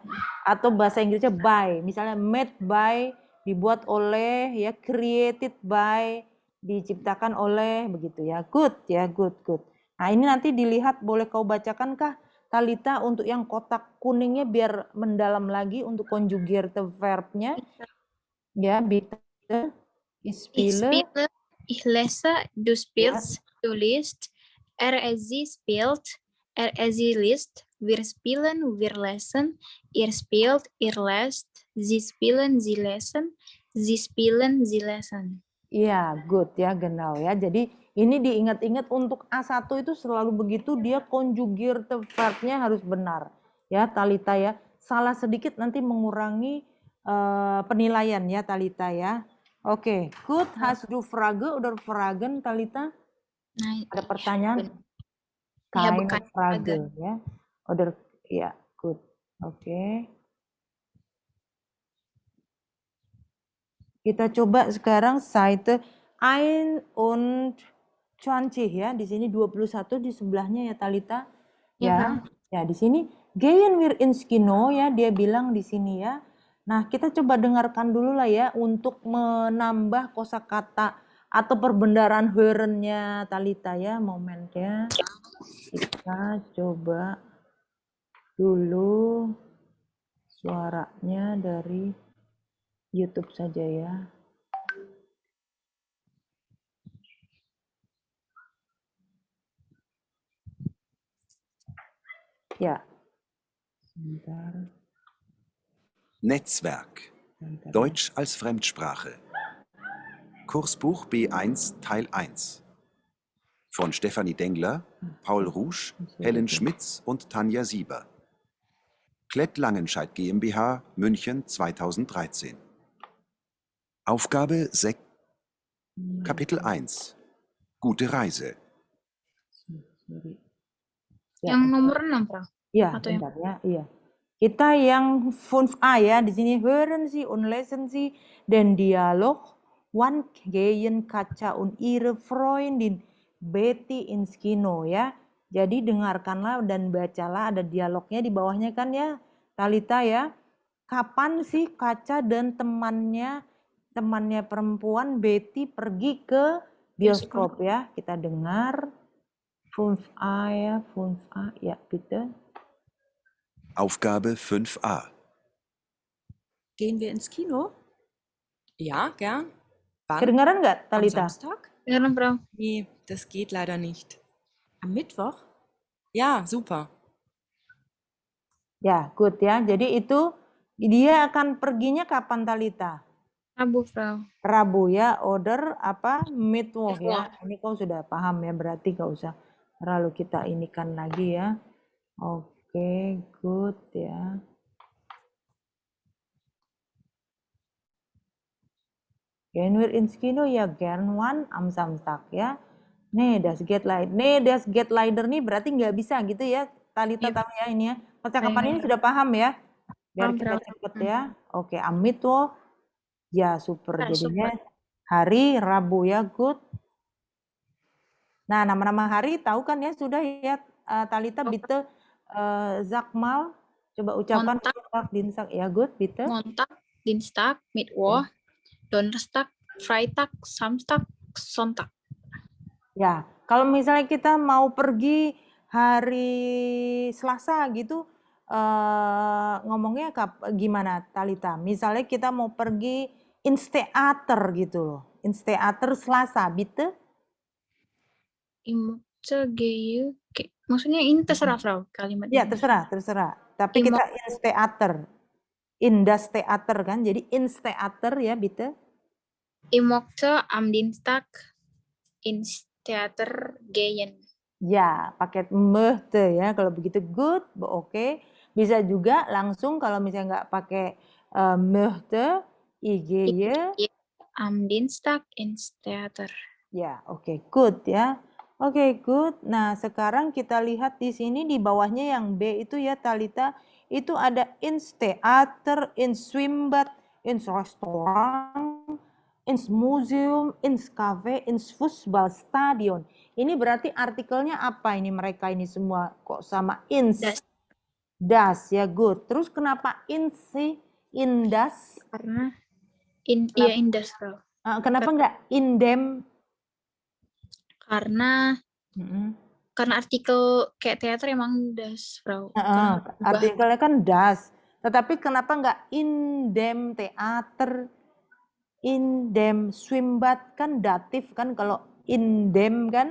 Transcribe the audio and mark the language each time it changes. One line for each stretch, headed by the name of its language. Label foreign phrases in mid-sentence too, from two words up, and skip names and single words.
Indonesian: Atau bahasa Inggrisnya by, misalnya
English: made by,
Indonesian: dibuat oleh ya,
English: created by,
Indonesian: diciptakan oleh begitu ya. Good ya, good. Nah, ini nanti dilihat, boleh kau bacakan kah Talita untuk yang kotak kuningnya biar mendalam lagi untuk
German: conjugierte verbnya.
Indonesian: Ya,
German: bitte. Ich spiele. Ich lese, du spielst, du liest, sie spielt, sie liest, wir spielen, wir lesen, ihr spielt, ihr lest, sie spielen, sie lesen, sie spielen, sie lesen.
Indonesian: Iya, good ya, genau ya. Jadi ini diingat-ingat untuk A1 itu selalu begitu, dia
German: conjugierte verbnya
Indonesian: harus benar. Ya, Talita ya. Salah sedikit nanti mengurangi penilaian ya, Talita ya. Oke, good.
German: Hast du Frage oder Fragen, Talita? Nein,
Indonesian: Ada pertanyaan?
German: Keine Frage ya. Oder ya, good. Oke.
Indonesian: Kita coba sekarang Seite 21 ya. Di sini 21 di sebelahnya ya, Talita. Ya. Ya, di sini
German: gehen wir ins Kino
Indonesian: ya, dia bilang di sini ya. Nah, kita coba dengarkan dulu lah ya untuk menambah kosakata atau perbendaharaan hören-nya Talita ya, momennya. Kita coba dulu suaranya dari YouTube saja ya.
German: Ja. Netzwerk. Deutsch als Fremdsprache. Kursbuch B1 Teil 1. Von Stefanie Dengler, Paul Rusch, Helen Schmitz und Tanja Sieber. Klett Langenscheidt GmbH, München 2013. Aufgabe 6. Kapitel 1. Gute Reise.
Indonesian: Yang nomor 6, Pak. Iya, bentar ya. Iya. Kita yang 5A ya, di sini
German: hören Sie und lesen Sie den Dialog. Wann gehen Katja und ihre Freundin Betty ins Kino ya.
Indonesian: Jadi dengarkanlah dan bacalah, ada dialognya di bawahnya kan ya, Talita ya. Kapan sih Kaca dan temannya perempuan Betty pergi ke bioskop ya? Kita dengar 5A ya, 5A ya,
German: bitte. Aufgabe 5a. Gehen wir ins Kino? Ja, gern. Wann?
Indonesian: Kedengaran nggak,
German: Am
Indonesian: Talita?
German: Samstag?
Indonesian: Dengeran, Frau.
German: Nee, das geht leider nicht. Am Mittwoch? Ja, super.
Indonesian: Ya, good ya. Jadi itu dia akan perginya kapan, Talita? Rabu, Frau. Rabu ya, order apa? Mittwoch ya.
German: Mittwoch.
Indonesian: Ini kau sudah paham ya, berarti gak usah terlalu kita inikan lagi ya. Oke, good ya.
German: Gehen wir ins Kino? Ja, gern one am Samstag ya.
Indonesian: Nih,
German: das geht leider.
Indonesian: Nih,
German: das geht leider
Indonesian: nih berarti nggak bisa gitu ya. Talita Iya. tahu ya ini ya. Percakapan Iya. ini sudah paham ya? Biar Paham, kita Frau. cepet ya. Oke,
German: am Mittwoch. Ya, super. Ah,
Indonesian: Jadinya
German: super.
Indonesian: hari Rabu ya, good. Nah, nama-nama hari tahu kan ya sudah ya, Talita Oh.
German: bitte sag mal.
Indonesian: Coba ucapan
German: Montag. Montag, Dienstag. Ya, good, bitte. Montag, Dienstag, Mittwoch, Donnerstag, Freitag, Samstag, Sonntag.
Indonesian: Ya, kalau misalnya kita mau pergi hari Selasa gitu, ngomongnya gimana, Talita? Misalnya kita mau pergi
German: ins Theater
Indonesian: gitu loh,
German: ins Theater Selasa, bitte?
Indonesian: Maksudnya ini terserah, Frau, kalimat Ya, ini. terserah. Tapi kita
German: ins Theater, in das Theater
Indonesian: kan, jadi
German: ins Theater
Indonesian: ya, bitte?
German: Ich möchte am Dienstag ins Theater gehen.
Indonesian: Ya, pakai möchte ya. Kalau begitu good, oke. Bisa juga langsung kalau misalnya nggak pakai möchte,
German: ich gehe. Am Dienstag ins Theater.
Indonesian: Ya, oke, good ya. Oke, good. Nah, sekarang kita lihat di sini di bawahnya yang B itu ya, Talita. Itu ada
German: ins Theater, ins Schwimmbad, ins Restaurant, ins Museum, ins Cafe, ins Fußballstadion.
Indonesian: Ini berarti artikelnya apa ini mereka ini semua kok sama ins?
German: Das.
Indonesian: Das ya, good. Terus kenapa ins sih?
German: Indas?
Indonesian: Karena iya indas, Frau. Kenapa nggak indem? Karena artikel kayak teater emang das, Frau. Artikelnya kan das. Tetapi kenapa nggak
German: indem Theater, indem Schwimmbad
Indonesian: kan datif kan, kalau indem kan.